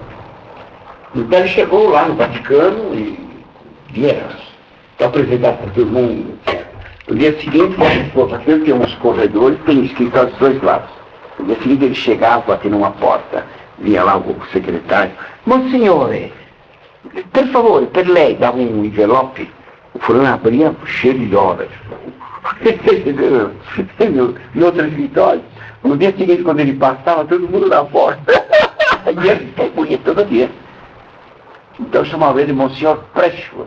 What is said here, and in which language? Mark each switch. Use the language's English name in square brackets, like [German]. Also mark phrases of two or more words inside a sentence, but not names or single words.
[Portuguese] Então ele chegou lá no Vaticano e vieram apresentado para todo mundo. No dia seguinte, o Vaticano tem uns corredores, tem escritório dos dois lados. No dia seguinte ele chegava, batendo numa porta, vinha lá o secretário. [Italian] Monsignore, per favore, per lei, [Portuguese] dava um envelope. O fulano abria cheio de dólares. No outro escritório. No dia seguinte, quando ele passava, todo mundo na porta. E ele ficou bonito todo dia. Então chamava ele de Monsenhor Precious.